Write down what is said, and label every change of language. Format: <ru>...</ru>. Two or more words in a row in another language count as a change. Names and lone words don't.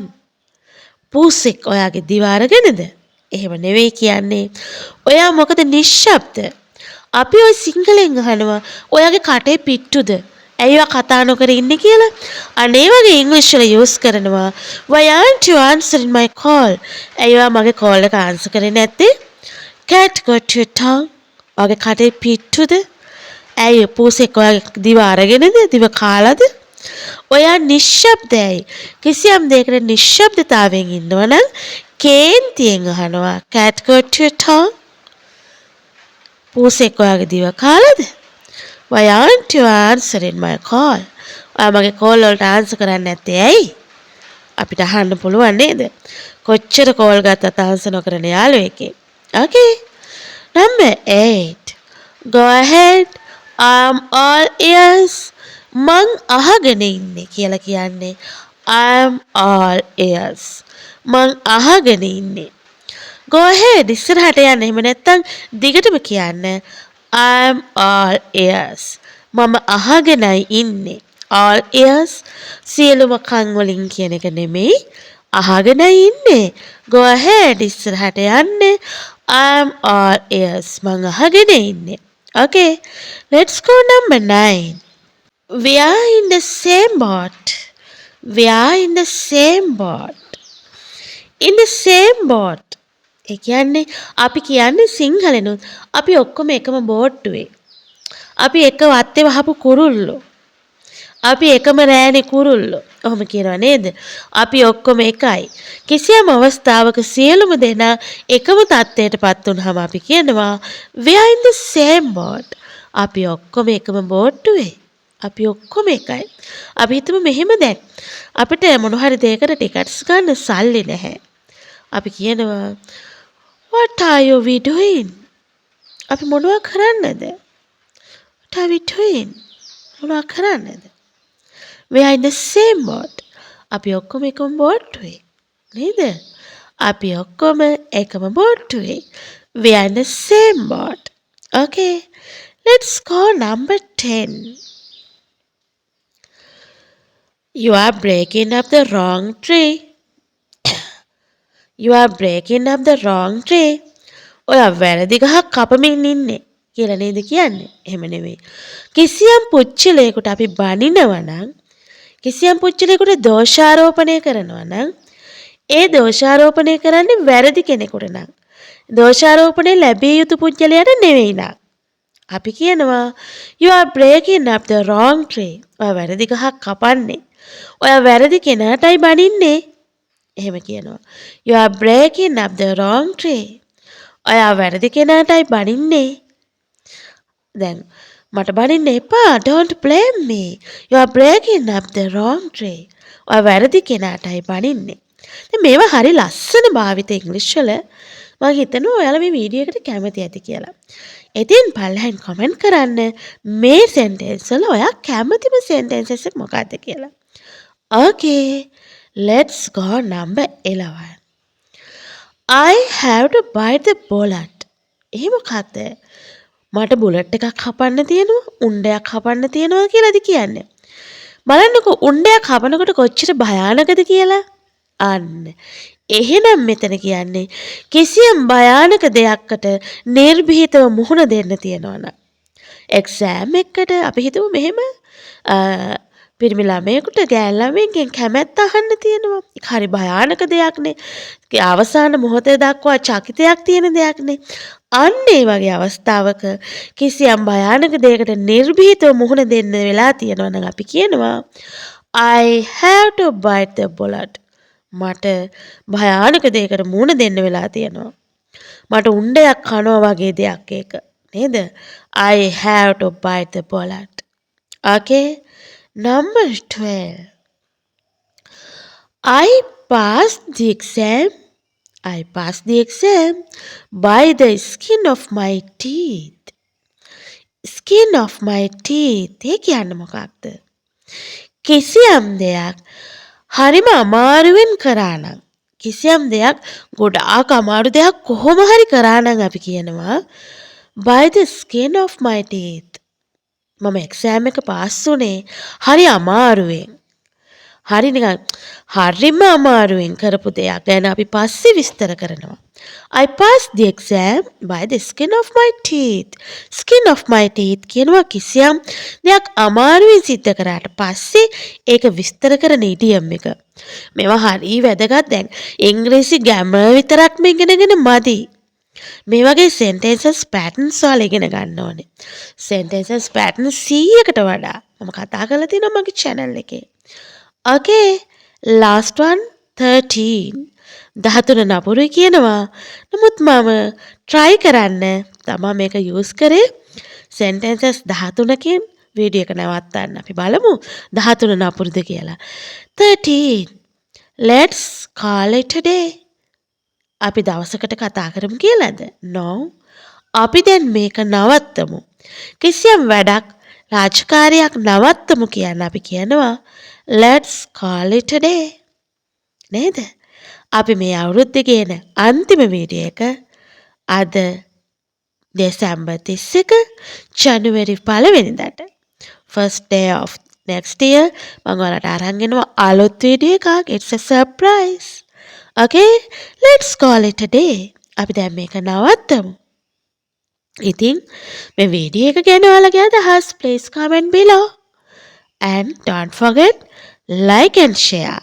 <si>පූසෙක් ඔයාගේ දිව අරගෙනද? එහෙම නෙවෙයි කියන්නේ. ඔයා මොකද නිශ්ශබ්ද? අපි ඔය සිංහලෙන් අහනවා ඔයාගේ කටේ පිට්ටුද? ඇයි ඔයා කතා නොකර ඉන්නේ කියලා? අනේ වගේ ඉංග්‍රීසි වල යූස් කරනවා</si> <en>why aren't you answering my call?</en> <si>ඇයි ඔයා මගේ කෝල් එක ආන්සර් කරේ නැත්තේ?</si> <en>cat got your tongue?</en> <si>ඔයාගේ කටේ පිට්ටුද? ඇයි පූසෙක් ඔයාගේ දිව අරගෙනද? දිව කාලාද? ඔයා නිශ්ශබ්දයි. කිසියම් දෙයකට නිශ්ශබ්දතාවයෙන් ඉන්නවනම් කේන්තියෙන් අහනවා</si> <en>cat got your tongue?</en> <si>පූසෙක් ඔයාගේ දිව කාලාද?</si> <en>Why aren't you answering my call?</en> <si>ඔයා මගේ කෝල් වලට ආන්සර් කරන්නේ නැත්තේ ඇයි? අපිට අහන්න පුළුවන් නේද? කොච්චර කෝල් ගත්තත් ආන්සර් නොකරන යාළුවෙක්ගේ.</si> <en>Okay. Number 8. Go ahead. I'm all ears.</en> <si>මං අහගෙන ඉන්නේ කියලා කියන්නේ</si> <en>I'm all ears.</en> <si>මං අහගෙන ඉන්නේ.</si> <en>Go ahead</en> <si>ඉස්සරහට යන්න. එහෙම නැත්නම් දිගටම කියන්න</si> <en>I'm all ears.</en> <si>මම අහගෙනයි ඉන්නේ.</si> <en>all ears</en> <si>සියලුම කන් වලින් කියන එක නෙමෙයි. අහගෙනයි ඉන්නේ.</si> <en>Go ahead</en> <si>ඉස්සරහට යන්න.</si> <en>I'm all ears.</en> <si>මං අහගෙන ඉන්නේ.</si> <en>Okay, let's go number 9. We are in the same boat. We are in the same boat. In the same boat.</en> <si>ඒ කියන්නේ අපි කියන්නේ සිංහලෙනුත් අපි ඔක්කොම එකම බෝට්ටුවේ. අපි එක වත්තේ වහපු කුරුල්ලෝ. අපි එකම රෑනේ කුරුල්ලෝ. ඔහොම කියනවා නේද? අපි ඔක්කොම එකයි. කිසියම් අවස්ථාවක සියලුම දෙනා එකම තත්ත්වයටපත් වුනහම අපි කියනවා</si> <en>we are in the same boat.</en> <si>අපි ඔක්කොම එකම බෝට්ටුවේ. අපි ඔක්කොම එකයි. අපි හිතමු මෙහෙම දැන් අපිට මොන හරි දෙයකට ටිකට්ස් ගන්න සල්ලි නැහැ. අපි කියනවා</si> <en>what are we doing?</en> <si>අපි මොනවා කරන්නද?</si> <en>What are we doing?</en> <si>මොනවා කරන්නද?</si> <en>We are in the same boat.</en> <si>අපි ඔක්කොම එකම බෝට්ටුවේ. නේද? අපි ඔක්කොම එකම බෝට්ටුවේ.</si> <en>We are in the same boat. Okay. Let's go number 10. You are breaking up the wrong tree. You are breaking up the wrong tree.</en> <si>ඔයා වැරදි ගහක් කපමින් ඉන්නේ කියලා නේද කියන්නේ? එහෙම නෙමෙයි. කිසියම් පුච්චලයකට අපි බනිනවා නම්, කිසියම් පුච්චලයකට දෝෂාරෝපණය කරනවා නම්, ඒ දෝෂාරෝපණය කරන්නේ වැරදි කෙනෙකුට නම්, දෝෂාරෝපණය ලැබිය යුතු පුච්චලයට නෙවෙයි නම් අපි කියනවා</si> <en>you are breaking up the wrong tree.</en> <si>ඔයා වැරදි ගහක් කපන්නේ. ඔයා වැරදි කෙනාටයි බනින්නේ. එහෙම කියනවා.</si> <en>You are breaking up the wrong tree.</en> <si>ඔයා වැරදි කෙනාටයි බනින්නේ. දැන් මට බනින්න එපා.</si> <en>Don't blame me. You are breaking up the wrong tree.</en> <si>ඔයා වැරදි කෙනාටයි බනින්නේ. දැන් මේවා හරි ලස්සන භාවිත ඉංග්‍රීසි වල. මම හිතනවා ඔයාලා මේ වීඩියෝ එකට කැමති ඇති කියලා. ඉතින් පල්ලෙන් කමෙන්ට් කරන්න මේ සෙන්ටෙන්ස් වල ඔයා කැමතිම සෙන්ටෙන්සස් එක මොකක්ද කියලා.</si> <en>Okay, let's go number 11. I have to bite the bullet.</en> <si>එහෙම මොකක්ද? මට බුලට් එකක් කපන්න තියෙනවා, උණ්ඩයක් කපන්න තියෙනවා කියලාද කියන්නේ. බලන්නකෝ උණ්ඩයක් කපනකොට කොච්චර භයානකද කියලා. අන්න එහෙනම් මෙතන කියන්නේ කිසියම් භයානක දෙයක්කට නිර්භීතව මුහුණ දෙන්න තියෙනවා නම්. එක්සෑම් එකකට අපි හිතමු මෙහෙම පිරිමි ළමයෙකුට ගෑණු ළමයෙක්ගෙන් කැමැත්ත අහන්න තියෙනවා. ඒක හරි භයානක දෙයක්නේ. අවසාන මොහොතේ දක්වා චකිතයක් තියෙන දෙයක්නේ. අන්න ඒ වගේ අවස්ථාවක කිසියම් භයානක දෙයකට නිර්භීතව මුහුණ දෙන්න වෙලා තියෙනවා නම් අපි කියනවා</si> <en>I have to bite the bullet.</en> <si>මට භයානක දෙයකට මුහුණ දෙන්න වෙලා තියෙනවා. මට උණ්ඩයක් කනවා වගේ දෙයක් ඒක. නේද?</si> <en>I have to bite the bullet. Okay? Number 12. I passed the exam. I passed the exam by the skin of my teeth. Skin of my teeth.</en> <si>ඒ කියන්නේ මොකක්ද? කිසියම් දෙයක් හරිම අමාරුවෙන් කරා නම් කිසියම් දෙයක් ගොඩාක් අමාරු දෙයක් කොහොම හරි කරා නම් අපි කියනවා</si> <en>by the skin of my teeth.</en> <si>මම එක්සෑම් එක පාස් වුණේ හරි අමාරුවෙන්. හරි නිකන් හරිම අමාරුවෙන් කරපු දෙයක් ගැන අපි පස්සේ විස්තර කරනවා.</si> <en>I passed the exam by the skin of my teeth. Skin of my teeth</en> <si>කියනවා කිසියම් දෙයක් අමාරුවෙන් සිද්ධ කරාට පස්සේ ඒක විස්තර කරන ඉඩියම් එක. මේවා හරි වැදගත්. දැන් ඉංග්‍රීසි ග්‍රැමර් විතරක් මේ ඉගෙනගෙන මදි. මේ වගේ</si> <en>sentences patterns</en> <si>වල ඉගෙන ගන්න ඕනේ.</si> <en>sentences patterns</en> <si>100කට වඩා මම කතා කරලා තියෙනවා මගේ channel එකේ.</si> <en>Okay, last one 13.</en> <si>13 නපුරුයි කියනවා. නමුත් මම try කරන්න තමයි මේක use කරේ sentences 13කින් වීඩියෝ එක නවත්තන්න. අපි බලමු 13 නපුරුද කියලා. 13.</si> <en>Let's call it a day.</en> <si>අපි දවසකට කතා කරමු කියලාද? No. අපි දැන් මේක නවත්තමු. කිසියම් වැඩක් රාජකාරියක් නවත්තමු කියන්න අපි කියනවා</si> <en>let's call it a day.</en> <si>නේද? අපි මේ අවුරුද්දේ ගේන අන්තිම වීඩියෝ එක අද දෙසැම්බර් 31 ජනවාරි 1 වෙනිදාට</si> <en>first day of next year</en> <si>මම ඔයාලට අරන් එනවා අලුත් වීඩියෝ එකක්.</si> <en>It's a surprise. Okay, let's call it a day.</en> <si>අපි දැන් මේක නවත්තමු. ඉතින් මේ වීඩියෝ එක ගැන ඔයාලගේ අදහස්</si> <en>please comment below. And don't forget like and share.</en>